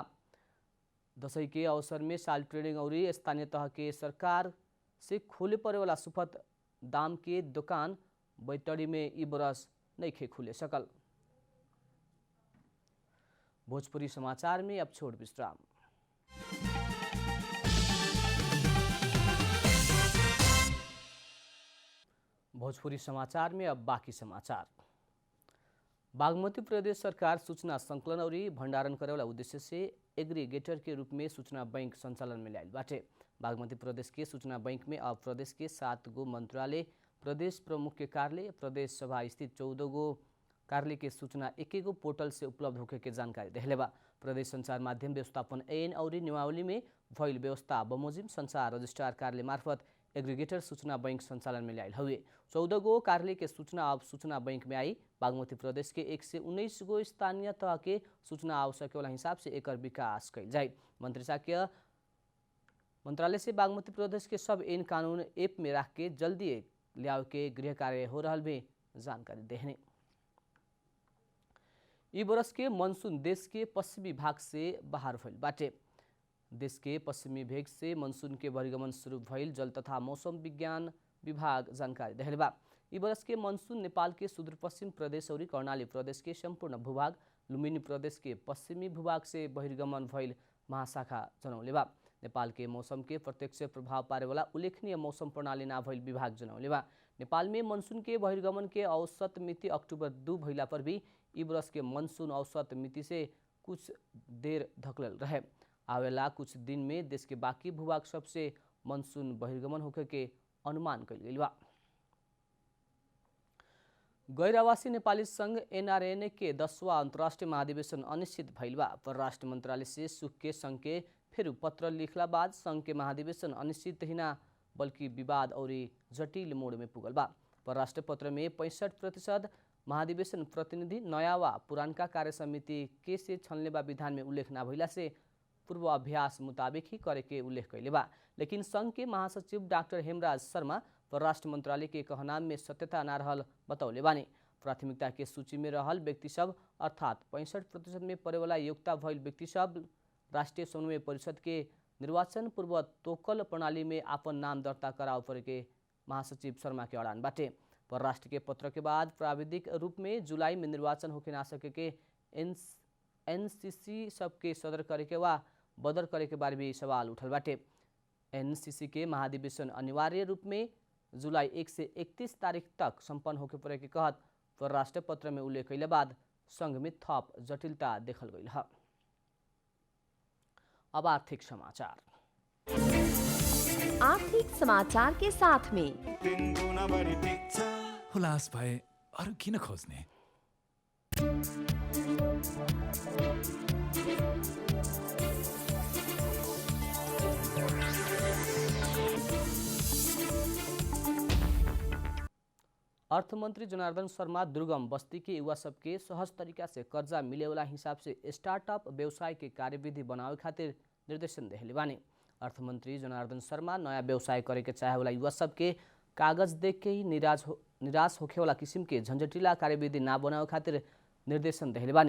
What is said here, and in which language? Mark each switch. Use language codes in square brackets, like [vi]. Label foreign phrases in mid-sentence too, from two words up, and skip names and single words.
[bho] दसैँ के अवसर में साल ट्रेडिंग और स्थानीय तह के सरकार से खोले पड़े वाला सुपथ दाम के दुकान बैतडी में ई बरस नहीं खुले सकल। भोजपुरी समाचार में अब छोड़ विश्राम। भोजपुरी समाचार में अब बाकी समाचार। बागमती प्रदेश सरकार सूचना संकलन और भंडारण करे वाला उद्देश्य से एग्रीगेटर के रूप में सूचना बैंक संचालन में लायल बाटे। बागमती प्रदेश के सूचना बैंक में अब प्रदेश के 7 गो मंत्रालय, प्रदेश प्रमुख के कार्यालय, प्रदेश सभा स्थित 14 गो कार्यालय के सूचना एक गो पोर्टल से उपलब्ध होके के जानकारी देहले बा। प्रदेश संचार माध्यम व्यवस्थापन ऐन और नियमावली में भइल व्यवस्था बमोजिम संचार रजिस्ट्रार कार्यालय मार्फत एग्रीगेटर सूचना बैंक संचालन में लायल हुए। 14 गो कार्यालय के सूचना अब सूचना बैंक में आई। बागमती प्रदेश के 119 गो स्थानीय तह के सूचना आवश्यक वाला हिसाब से एकर विकास कइल जाए। मंत्रालय से बागमती प्रदेश के सब ऐन कानून ऐप में रख के जल्दी लियाव के गृह कार्य हो रहा भी जानकारी देने। ई बरस के मानसून देश के पश्चिमी भाग से बाहर भइल बाटे। देश के पश्चिमी भेग से मानसून के बहिर्गमन शुरू भइल जल तथा मौसम विज्ञान विभाग जानकारी देहले बा। ई बरस के मानसून नेपाल के सुदूरपश्चिम प्रदेश और कर्णाली प्रदेश के संपूर्ण भूभाग, लुम्बिनी प्रदेश के पश्चिमी भूभाग से बहिर्गमन भइल महाशाखा जनौले बा। नेपाल के मौसम के प्रत्यक्ष प्रभाव पारे वाला उल्लेखनीय मौसम प्रणाली ना भइल विभाग जनौले बा। नेपाल में मानसून के बहिर्गमन के औसत मिति अक्टूबर 2 भइला पर भी ई बरस के मानसून औसत मिति से कुछ देर धकलल रहे। आवेला कुछ दिन में देश के बाकी भूभाग सबसे मानसून बहिर्गमन होकर के अनुमान कइल गइल बा। गैर आवासीय नेपाली संघ एनआरएन के 10वां अंतर्राष्ट्रीय महाधिवेशन अनिश्चित भइल बा। परराष्ट्र मंत्रालय से सुख के संघ के फिर पत्र लिखला बाद संघ के महाधिवेशन अनिश्चित ही ना बल्कि विवाद और जटिल मोड़ में पुगल बा। परराष्ट्र पत्र में 65% महाधिवेशन प्रतिनिधि नया वा पुरानका कार्य समिति के से छलने विधान में उल्लेख ना भइला से पूर्वाभ्यास मुताबिक ही करे के उल्लेख कैले बा। लेकिन संघ के महासचिव डॉक्टर हेमराज शर्मा परराष्ट्र मंत्रालय के कहनाम में सत्यता ना रहल बतौले बानी। प्राथमिकता के सूची में रहल व्यक्ति सब अर्थात 65% में पड़े वाला योग्यता भइल व्यक्ति सब राष्ट्रीय समन्वय परिषद के निर्वाचन पूर्व तोकल प्रणाली में आपन नाम दर्ता कराव पड़े के महासचिव शर्मा के अड़ान बाटे। परराष्ट्र के पत्र के बाद प्राविधिक रूप में जुलाई में निर्वाचन होके ना सके के एनसीसी सबके सदर करे के वा बदर करे के बारे भी सवाल उठल बाटे। एनसीसी के महाधिवेशन अनिवार्य रूप में जुलाई 1 से 31 तारीख तक संपन्न होके पड़े के कहत परराष्ट्र पत्र में उल्लेख कैले बाद संघ में थप जटिलता देखल गई है। अब आर्थिक समाचार। आर्थिक समाचार के साथ में [ne] हुलास भए अरू किन खोज्ने? [bho] अर्थमंत्री जनार्दन शर्मा दुर्गम बस्ती के युवा सबके सहज तरीका से कर्जा मिले वाला हिसाब से स्टार्टअप व्यवसाय के कार्यविधि बनावे खातिर निर्देशन देहले बानी। अर्थमंत्री जनार्दन शर्मा नया व्यवसाय करे के चाहे वाला युवा सबके कागज देख के ही निराश होखे वाला किस्म के झंझटिला कार्यविधि ना बनावे खातिर निर्देशन देहले बानी।